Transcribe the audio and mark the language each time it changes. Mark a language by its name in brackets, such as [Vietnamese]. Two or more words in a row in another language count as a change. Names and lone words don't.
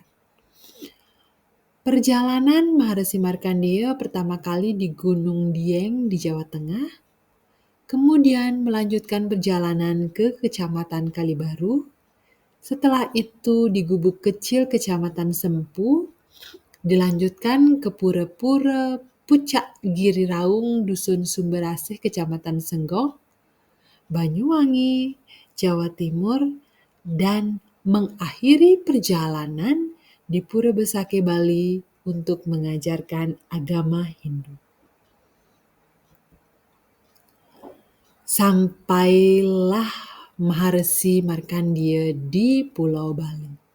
[Indonesian] Perjalanan Maharesi Markandeya pertama kali di Gunung Dieng di Jawa Tengah, kemudian melanjutkan perjalanan ke Kecamatan Kalibaru, setelah itu di Gubuk Kecil Kecamatan Sempu, dilanjutkan ke Pura-Pura Pucak Giri Raung Dusun Sumberasih Kecamatan Senggong, Banyuwangi, Jawa Timur, dan mengakhiri perjalanan di Pura Besake Bali untuk mengajarkan agama Hindu. Sampailah Maharesi Markandeya di Pulau Bali.